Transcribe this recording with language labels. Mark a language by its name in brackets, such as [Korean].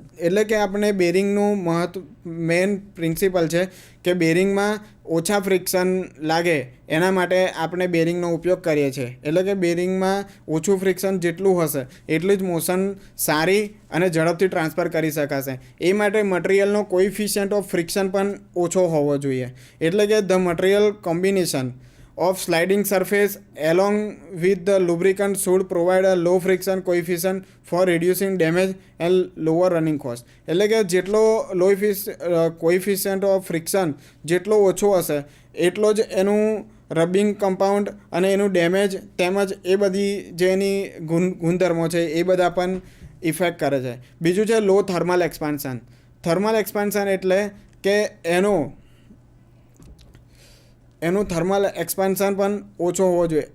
[Gujarati] એટલે કે આપણે બેરિંગનું મેઇન પ્રિન્સિપલ છે કે બેરિંગમાં ઓછા ફ્રિક્શન લાગે એના માટે આપણે બેરિંગનો ઉપયોગ કરીએ છીએ. એટલે કે બેરિંગમાં ઓછું ફ્રિક્શન જેટલું હશે એટલું જ મોશન સારી અને ઝડપથી ટ્રાન્સફર કરી શકાશે. એ માટે મટીરિયલનો કોએફિશિયન્ટ ઓફ ફ્રિક્શન પણ ઓછો હોવો જોઈએ. એટલે કે [English] The material combination of sliding surface along with the lubricant should provide a low friction coefficient for reducing damage and lower running cost. [Gujarati] એટલે કે જેટલો લો કોએફિશિયન્ટ ઓફ ફ્રિક્શન જેટલો ઓછો હશે એટલો જ એનું રબિંગ કમ્પાઉન્ડ અને એનું ડેમેજ તેમજ એ બધી જે એની ગુણધર્મો છે એ બધા પણ ઇફેક્ટ કરે છે. બીજું છે લો થર્મલ એક્સપાન્શન. થર્મલ એક્સપાન્શન એટલે કે એનું થર્મલ એક્સપાન્શન પણ ઓછો હોવો જોઈએ.